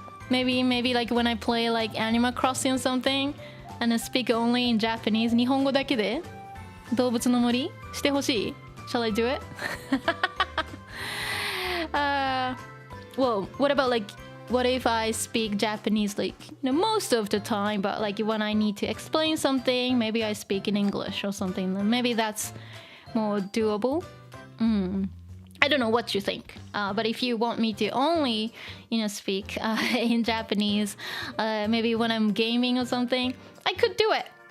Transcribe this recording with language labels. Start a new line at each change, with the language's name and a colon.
English: Maybe when I play Animal Crossing or something, and I speak only in Japanese.
Japanese: 日本語だけで動物の森してほしい?
English: Shall I do it? Well, what about what if I speak Japanese most of the time, but when I need to explain something, maybe I speak in English or something. Maybe that's more doable. I don't know what you think, but if you want me to only speak in Japanese, maybe when I'm gaming or something, I could do it.